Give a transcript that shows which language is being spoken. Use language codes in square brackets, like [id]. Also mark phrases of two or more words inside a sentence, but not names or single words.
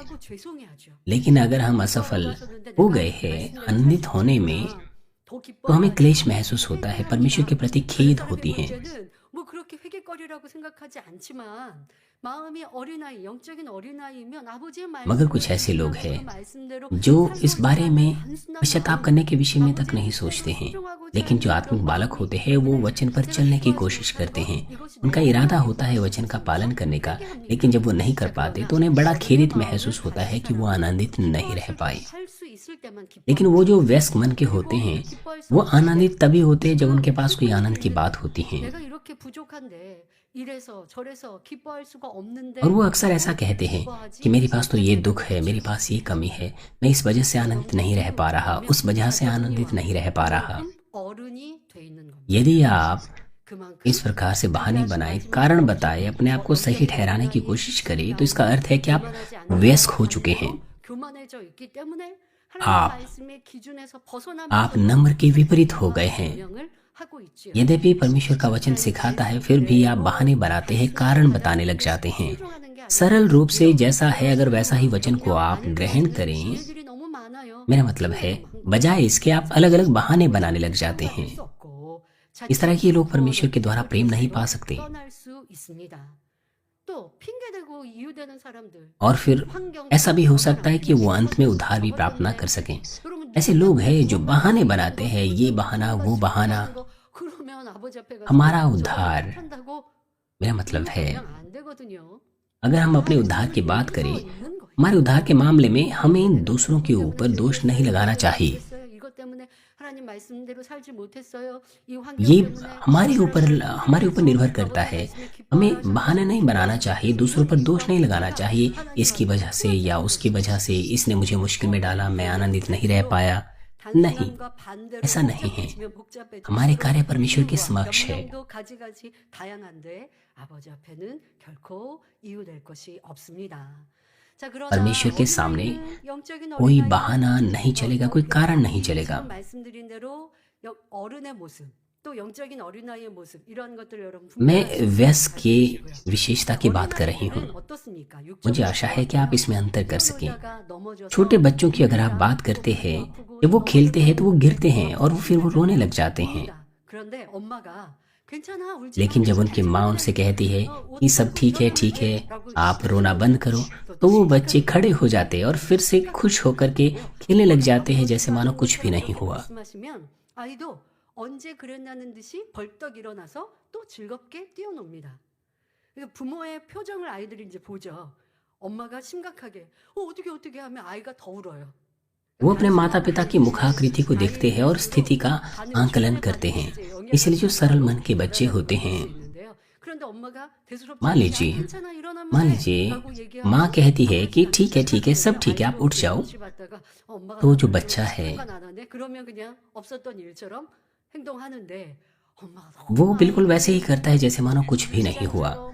[ko] 하고 죄송해하죠. [hi] लेकिन अगर हम असफल हो गए हैं आनंदित होने में, तो हमें क्लेश महसूस होता है, परमेश्वर के प्रति खेद होती है। [ko] 문제는 뭐 그렇게 회개거리라고 생각하지 않지만 마음이 어린아이, 영적인 어린아이면 아버지의 [hi] मगर कुछ ऐसे लोग हैं जो इस बारे में पश्चाताप करने के विषय में तक नहीं सोचते हैं, लेकिन जो आत्मिक बालक होते हैं वो वचन पर चलने की कोशिश करते हैं। उनका इरादा होता है वचन का पालन करने का, लेकिन जब वो नहीं कर पाते तो उन्हें बड़ा खेदित महसूस होता है कि वो आनंदित नहीं रह पाए। लेकिन वो जो व्यस्क मन के होते हैं वो आनंदित तभी होते हैं जब उनके पास कोई आनंद की बात होती है। [ko] 내가 이렇게 부족한데 이래서 저래서 기뻐할 수가 없는데 [hi] और वो अक्सर ऐसा कहते हैं कि मेरे पास तो ये दुख है, मेरे पास ये कमी है, मैं इस वजह से आनंदित नहीं रह पा रहा, उस वजह से आनंदित नहीं रह पा रहा। [ko] 어른이 돼 있는 겁니다. [hi] यदि आप [ko] 그만큼 [hi] इस प्रकार से बहाने बनाए, कारण बताए, अपने आप को सही ठहराने की कोशिश करें, तो इसका अर्थ है कि आप व्यस्क हो चुके हैं। [ko] 교만해져 있기 때문에 [hi] आप- [ko] 하나님의 말씀의 기준에서 벗어나면서 [hi] आप नम्र के विपरीत हो गए हैं। [ko] 변명을 하고 있지요. [hi] यद्यपि परमेश्वर का वचन सिखाता है, फिर भी आप बहाने बनाते हैं, कारण बताने लग जाते हैं। [ko] 순종하는 게 아니라 [hi] सरल रूप से जैसा है, अगर वैसा ही वचन को आप ग्रहण करें, [ko] 얘기들이 너무 많아요. [hi] मेरा मतलब है बजाय इसके आप अलग अलग बहाने बनाने लग जाते हैं। [ko] 수 없고 [hi] इस तरह के लोग परमेश्वर के द्वारा प्रेम नहीं पा सकते। [ko] 떠날 수 있습니다. 또 핑계대고 이유되는 사람들 [hi] और फिर ऐसा भी हो सकता है कि वो अंत में उद्धार भी प्राप्त ना कर सकें। ऐसे लोग हैं जो बहाने बनाते हैं, ये बहाना वो बहाना। [ko] 그러면 아버지 앞에 가서 [hi] हमारा उद्धार, [ko] 한다고 [hi] मेरा मतलब है [ko] 그냥 안 되거든요. 있거든요. [hi] अगर हम अपने [ko] 다 [hi] उद्धार की [ko] 있으면 [hi] बात [ko] 여기서 [hi] करें, [ko] 있는 거예요. [hi] हमारे उद्धार के मामले में हमें दूसरों के [ko] 때문에 [hi] ऊपर दोष [ko] 실패했어요. [hi] नहीं लगाना [ko] 이것 때문에 [hi] चाहिए। [ko] 못했어요. 이것 때문에 하나님 말씀대로 살지 못했어요. 이 [hi] ये [ko] 환경 때문에 이 사람들을 [hi] हमारे ऊपर [ko] 힘들게 [hi] निर्भर [ko] 해서 [hi] करता [ko] 아버지 [hi] है। [ko] 말씀에 [hi] हमें [ko] 기뻐하라 [hi] बहाने [ko] 하셨는데 [hi] नहीं बनाना चाहिए, दूसरों पर [ko] 이건 [hi] दोष नहीं [ko] 기뻐하고 [hi] लगाना [ko] 있다. [hi] चाहिए। [ko] 하나님 [hi] इसकी [ko] 앞에 [hi] वजह से या [ko] 후원하는 [hi] उसकी [ko] 것이죠. [hi] वजह से इसने मुझे मुश्किल में डाला, मैं [ko] 이런 [hi] आनंदित नहीं रह [ko] 뜻으로 [hi] पाया। नहीं, [ko] 단순함과 반대로 [hi] ऐसा नहीं है। [ko] 복잡해지면 [hi] हमारे [ko] 복잡해질수록 [hi] कार्य परमेश्वर के [ko] 이유와 [hi] समक्ष है। [ko] 변명도 가지가지 다양한데 아버지 앞에는 결코 이유될 것이 없습니다. 자, 그러나 [hi] परमेश्वर के सामने [ko] 어린아이는 영적인 [hi] कोई [ko] 어린아이는 [hi] बहाना नहीं चलेगा, कोई कारण नहीं [ko] 이 [hi] चलेगा। [ko] 지금 말씀드린 대로 어른의 모습 또 영적인 어린아이의 모습 이런 것들 여러분 [hi] मैं [ko] 분별할 수 있도록 [hi] व्यस्क [ko] 잘 [hi] की [ko] 들으시고요. [hi] विशेषता की बात कर रही हूँ। [ko] 어린아이들은 어떻습니까? [hi] मुझे [ko] 육적으로 [hi] आशा है कि आप इसमें अंतर कर सकें। [ko] 뛰어놀다가 넘어져서 [hi] छोटे बच्चों की अगर आप बात करते हैं, जब वो खेलते हैं तो वो गिरते हैं और फिर वो रोने लग जाते हैं। [ko] 그런데 엄마가 괜찮아 울지 마. [hi] लेकिन जब उनकी माँ उनसे कहती है कि सब ठीक है, आप रोना बंद करो, तो वो बच्चे खड़े हो जाते हैं और फिर से खुश होकर के खेलने लग जाते हैं जैसे मानो कुछ भी नहीं हुआ। [ko] 말씀하시면 아이도 언제 그랬냐는 듯이 벌떡 일어나서 또 즐겁게 뛰어놉니다. 그러니까 부모의 표정을 아이들이 이제 보죠. 엄마가 심각하게 어떻게 하면 아이가 더 울어요. [hi] वो अपने माता पिता की मुखाकृति को देखते हैं और स्थिति का आंकलन करते हैं। इसलिए जो सरल मन के बच्चे होते हैं, मान लीजिए माँ कहती है कि ठीक है, सब ठीक है, आप उठ जाओ, तो जो बच्चा है वो बिल्कुल वैसे ही करता है जैसे मानो कुछ भी नहीं हुआ।